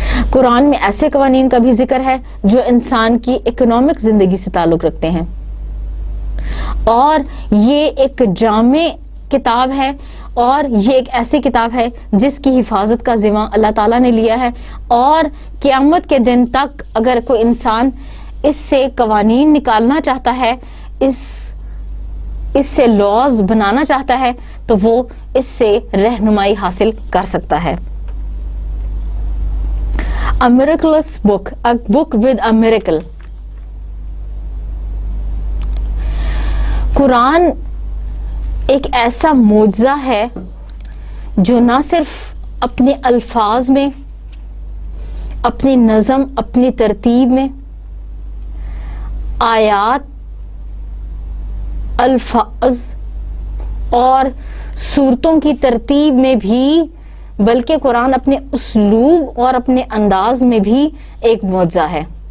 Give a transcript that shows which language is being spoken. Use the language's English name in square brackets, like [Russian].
[Urdu] قرآن میں ایسے قوانین کا بھی ذکر ہے جو انسان کی اکنامک زندگی سے تعلق رکھتے ہیں، اور یہ ایک جامع کتاب ہے اور یہ ایک ایسی کتاب ہے جس کی حفاظت کا ذمہ اللہ تعالیٰ نے لیا ہے. اور قیامت کے دن تک اگر کوئی انسان اس سے قوانین نکالنا چاہتا ہے، اس سے لاز بنانا چاہتا ہے تو وہ اس سے رہنمائی حاصل کر سکتا ہے. [English] A miraculous book, a book with a miracle. [Urdu] قرآن ایک ایسا معجزہ ہے جو نہ صرف اپنے الفاظ میں، اپنی نظم، اپنی ترتیب میں، آیات، الفاظ اور صورتوں کی ترتیب میں بھی، بلکہ قرآن اپنے اسلوب اور اپنے انداز میں بھی ایک معجزہ ہے.